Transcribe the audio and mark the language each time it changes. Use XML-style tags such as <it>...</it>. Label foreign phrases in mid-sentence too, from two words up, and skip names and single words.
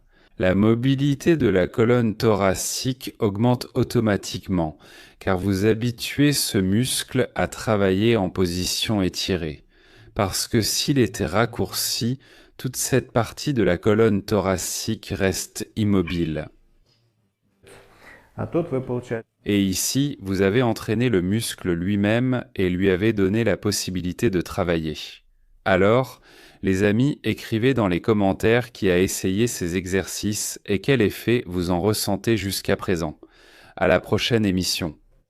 <fr>La mobilité de la colonne thoracique augmente automatiquement, car vous habituez ce muscle à travailler en position étirée. Parce que s'il était raccourci, toute cette partie de la colonne thoracique reste immobile.</fr> <ru>А тут вы получаете.</ru> <fr>Et ici, vous avez entraîné le muscle lui-même et lui avez donné la possibilité de travailler. Alors, les amis, écrivez dans les commentaires qui a essayé ces exercices et quel effet vous en ressentez jusqu'à présent. À la prochaine émission.</fr>